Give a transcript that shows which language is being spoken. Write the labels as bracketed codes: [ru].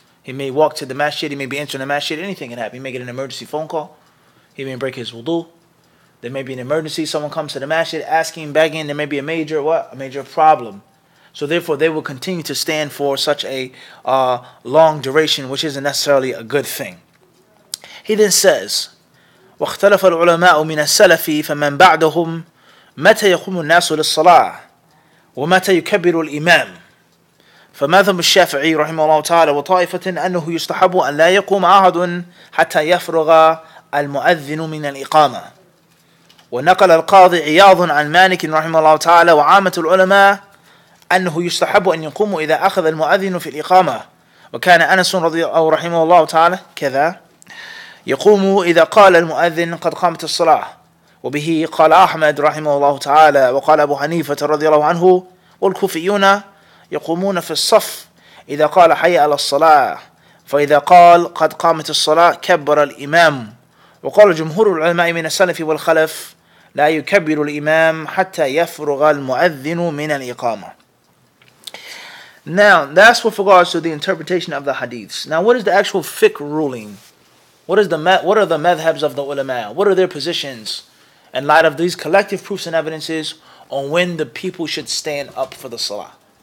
[en] He may walk to the masjid, he may be entering the masjid, anything can happen. He may get an emergency phone call. He may break his wudu. There may be an emergency, someone comes to the masjid asking, begging, there may be a major what? A major problem. So therefore they will continue to stand for such a long duration, which isn't necessarily a good thing. He then says, [ar] واختلف العلماء من السلف فمن بعدهم متى يقوم الناس للصلاة ومتى يكبر الإمام فمذهب الشافعي رحمه الله تعالى وطائفة أنه يستحب أن لا يقوم أحد حتى يفرغ المؤذن من الإقامة ونقل القاضي عياض عن مالك رحمه الله تعالى وعامة العلماء أنه يستحب أن يقوم إذا أخذ المؤذن في الإقامة وكان أنس رحمه الله تعالى كذا يقوم إذا قال المؤذن قد قامت الصلاة وبه قال أحمد رحمه الله تعالى وقال أبو حنيفة رضي الله عنه والكوفيون يقومون في الصف إذا قال حي على الصلاة فإذا قال قد قامت الصلاة كبر الإمام وقال جمهور العلماء من السلف والخلف لا يكبر الإمام حتى يفرغ المؤذن من الإقامة. [en] Now that's with regards to the interpretation of the hadiths. Now what is the actual fiqh ruling? What are the madhabs of the ulama? What are their positions in light of these collective proofs and evidences on when the people should stand up for the salah?